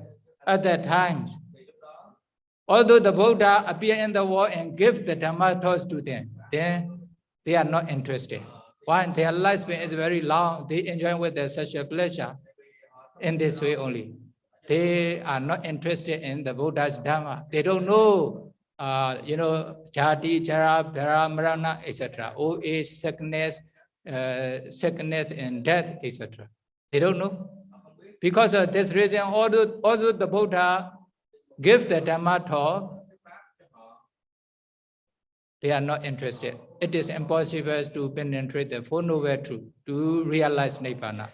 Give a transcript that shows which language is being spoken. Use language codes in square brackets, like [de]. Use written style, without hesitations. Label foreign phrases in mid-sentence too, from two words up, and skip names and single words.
[en] At that time, although the Buddha appear in the world and give the Dhamma thoughts to them, then they are not interested. Why? Their lifespan is very long. They enjoy with their social pleasure in this way only. They are not interested in the Buddha's Dhamma. They don't know, you know, [pi] jati, jara, bhara, marana, [en] etc. Old age, sickness, and death, etc. They don't know. Because of this reason, although the Buddha gives the Dhamma talk, they are not interested. It is impossible to penetrate the Four Noble Truth, to realize Nibbana.